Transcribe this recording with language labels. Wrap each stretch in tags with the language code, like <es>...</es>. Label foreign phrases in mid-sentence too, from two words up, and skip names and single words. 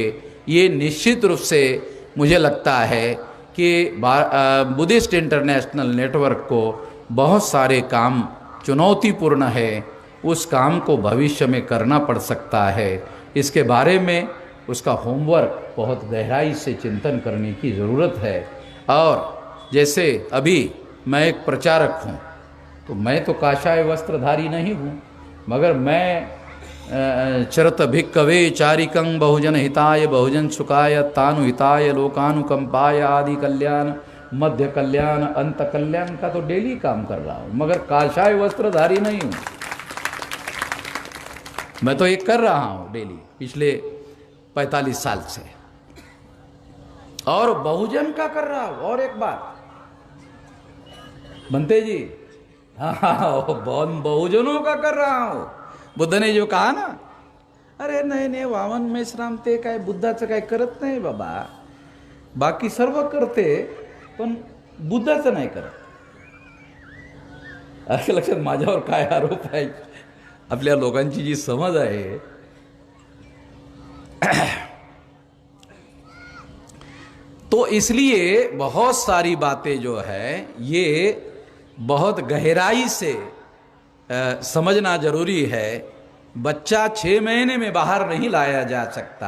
<hi>ये निश्चित रूप से मुझे लगता है कि बुद्धिस्ट इंटरनेशनल नेटवर्क को बहुत सारे काम चुनौतीपूर्ण है, उस काम को भविष्य में करना पड़ सकता है। इसके बारे में उसका होमवर्क बहुत गहराई से चिंतन करने की ज़रूरत है। और जैसे अभी मैं एक प्रचारक हूँ, तो मैं तो काषाय वस्त्रधारी नहीं हूँ, मगर मैं</hi> <pi>चरत भिक्कवे चारिकं बहुजन हिताय बहुजन सुखाय तानु हिताय लोकानुकंपाय आदि कल्याण मध्य कल्याण अंत कल्याण</pi> <hi>का तो डेली काम कर रहा हूँ, मगर काषाय वस्त्रधारी नहीं हूँ। मैं तो एक कर रहा हूँ डेली पिछले 45 साल से, और बहुजन का कर रहा हूँ। और एक बात बनते जी, हाँ, बहुजनों का कर रहा हूं। बुद्ध ने जो कहा ना,</hi> <mr>अरे नाही वामन मेश्राम ते काय बुद्धाचं काय करत नाही बाबा, बाकी सर्व करते पण बुद्धाचं नाही करत. असं लक्षात माझ्यावर काय आरोप आहे, आपल्या लोकांची जी समज आहे.</mr> <hi>तो इसलिए बहुत सारी बातें जो है ये बहुत गहराई से समझना जरूरी है. बच्चा 6 महीने में बाहर नहीं लाया जा सकता.</hi>